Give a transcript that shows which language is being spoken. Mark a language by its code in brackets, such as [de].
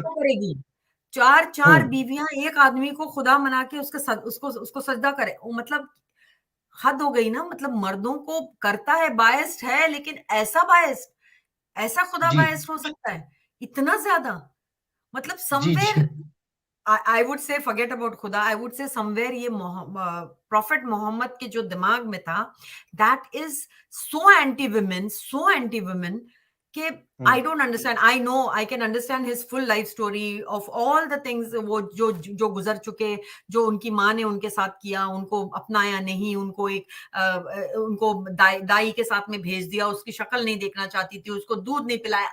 [hi] करेगी, चार बीवियां एक आदमी को खुदा मना के उसको सजदा करे, मतलब हद हो गई ना. मतलब मर्दों को करता है, बायस्ड है, लेकिन ऐसा खुदा बायस्ड हो सकता है, इतना ज्यादा. मतलब जी [en] somewhere [hi] ji [en] I would say forget about खुदा, I would say somewhere [hi] ये प्रॉफिट मोहम्मद के जो दिमाग में था, [en] that is so anti women कि I don't understand. I know I can understand his full life story of all the things [hi] वो जो गुजर चुके, जो उनकी माँ ने उनके साथ किया, उनको अपनाया नहीं, उनको उनको दाई के साथ में भेज दिया, उसकी शक्ल नहीं देखना चाहती थी, उसको दूध नहीं पिलाया.